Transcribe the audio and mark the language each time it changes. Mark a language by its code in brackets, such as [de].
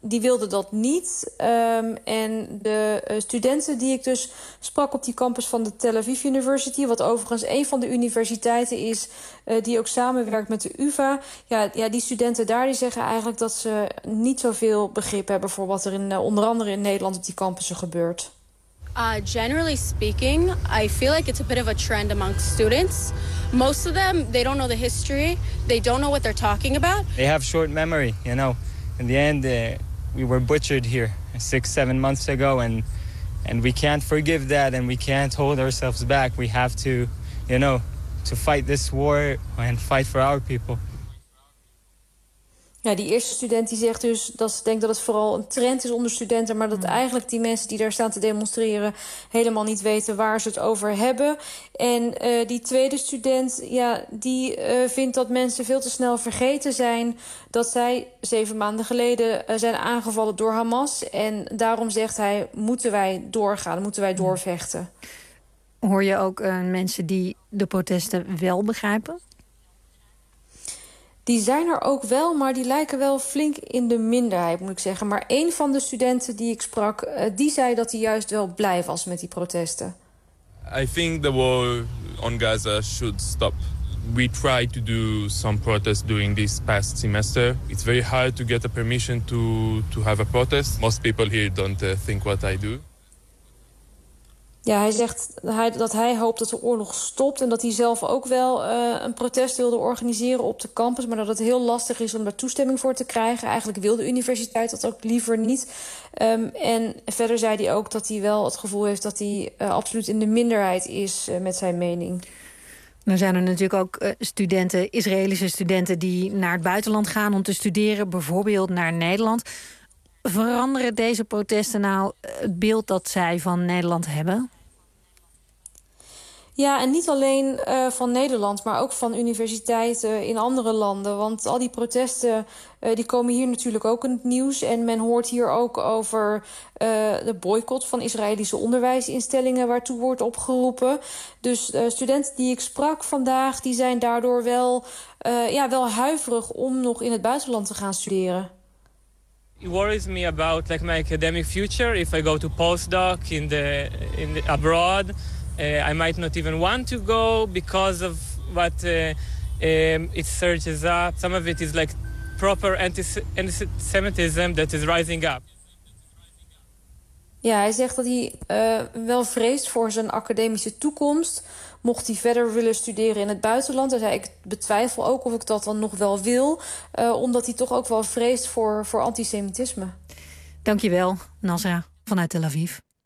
[nl] Die wilden dat niet. En de studenten die ik dus sprak op die campus van de Tel Aviv University, wat overigens een van de universiteiten is die ook samenwerkt met de UvA. Ja, die studenten daar die zeggen eigenlijk dat ze niet zoveel begrip hebben voor wat er in onder andere in Nederland op die campussen gebeurt. [en] Generally speaking, I feel like it's a bit of a trend amongst students. Most of them, they don't know the history. They don't know what they're talking about. They have short memory, you know. In the end, we were butchered here 6-7 months ago, and we can't forgive that, and we can't hold ourselves back. We have to, you know, to fight this war and fight for our people. [nl] Ja, die eerste student die zegt dus dat ze denkt dat het vooral een trend is onder studenten, maar dat eigenlijk die mensen die daar staan te demonstreren helemaal niet weten waar ze het over hebben. En die tweede student, ja, die vindt dat mensen veel te snel vergeten zijn dat zij 7 maanden geleden zijn aangevallen door Hamas. En daarom zegt hij, moeten wij doorgaan, moeten wij doorvechten. Hoor je ook mensen die de protesten wel begrijpen? Die zijn er ook wel, maar die lijken wel flink in de minderheid, moet ik zeggen. Maar een van de studenten die ik sprak, die zei dat hij juist wel blij was met die protesten. [en] I think the war on Gaza should stop. We tried to do some protests during this past semester. It's very hard to get a permission to have a protest. Most people here don't think what I do. [nl] Ja, hij zegt dat hij hoopt dat de oorlog stopt en dat hij zelf ook wel een protest wilde organiseren op de campus, maar dat het heel lastig is om daar toestemming voor te krijgen. Eigenlijk wil de universiteit dat ook liever niet. En verder zei hij ook dat hij wel het gevoel heeft dat hij absoluut in de minderheid is met zijn mening. Dan zijn er natuurlijk ook studenten, Israëlische studenten, die naar het buitenland gaan om te studeren, bijvoorbeeld naar Nederland. Veranderen deze protesten nou het beeld dat zij van Nederland hebben? Ja, en niet alleen van Nederland, maar ook van universiteiten in andere landen. Want al die protesten die komen hier natuurlijk ook in het nieuws. En men hoort hier ook over de boycott van Israëlische onderwijsinstellingen waartoe wordt opgeroepen. Dus studenten die ik sprak vandaag, die zijn daardoor wel huiverig om nog in het buitenland te gaan studeren. [en] It worries me about like my academic future. If I go to postdoc in the abroad, I might not even want to go because of what it surges up. Some of it is like proper anti-Semitism that is rising up. [nl] Ja, hij zegt dat hij wel vreest voor zijn academische toekomst. Mocht hij verder willen studeren in het buitenland. Hij zei, ik betwijfel ook of ik dat dan nog wel wil. Omdat hij toch ook wel vreest voor antisemitisme. Dankjewel, Nasra vanuit Tel Aviv.